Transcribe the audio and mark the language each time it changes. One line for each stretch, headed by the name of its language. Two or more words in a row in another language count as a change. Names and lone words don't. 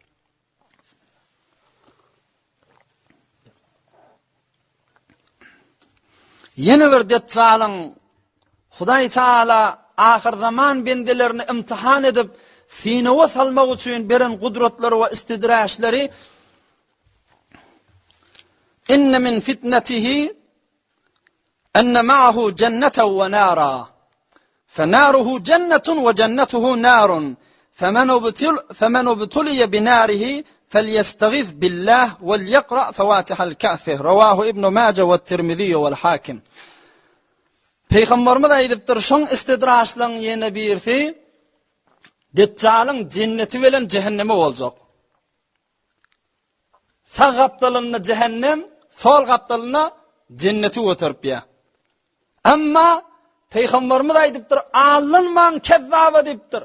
Turkmen: Yeni bir Deccalyň Hudaý Taala ahir zaman bendelerini imtihan edip sinawa salmak üçin beren gudratları we istidraşlary
Arabic: إن من فتنته أن معه جنة ونارا فناره جنة وجنته نار فمن ابتلي بناره فليستغث بالله وليقرأ فواتح الكهف رواه ابن ماجه و الترمذي و الحاكم.
Turkmen: Peygamberimiz aýdypdyr, şoň istidraşlaryň ýene birisi Deccalyň jenneti bilen cehennemi boljak. Sağ gapdalyny cehennem, sol gapdalyny jenneti götüripýär. Amma Peygamberimiz aýdypdyr, "Alynman kezzaba" diýipdir.